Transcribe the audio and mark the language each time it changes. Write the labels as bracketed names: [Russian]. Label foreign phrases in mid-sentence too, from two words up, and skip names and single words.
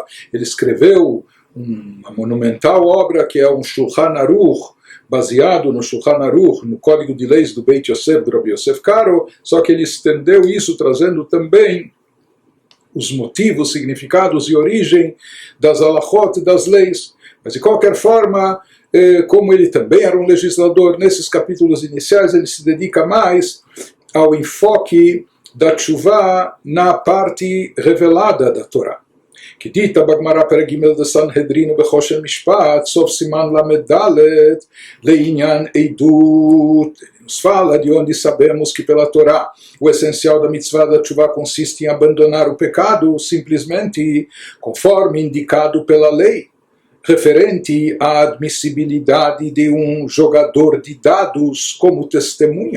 [Portuguese] Ele escreveu uma monumental obra que é um Shulchan Aruch, baseado no Shulchan Aruch, no Código de Leis do Beit Yosef, do Rabbi Yosef Karo, só que ele estendeu isso trazendo também os motivos, significados e origem das halachot, das leis. Mas de qualquer forma, como ele também era um legislador, nesses capítulos iniciais ele se dedica mais ao enfoque da Teshuvah na parte revelada da Torá. [Hebrew] כי דית בגמרא פרק ג' דסנהדרין ובחושן משפט, סוף סימן ל"ד, לעניין עדות. [Portuguese] Nos fala de onde sabemos que pela Torá o essencial da mitzvah da Teshuvah consiste em abandonar o pecado, simplesmente conforme indicado pela lei, referente à admissibilidade de um jogador de dados como testemunha.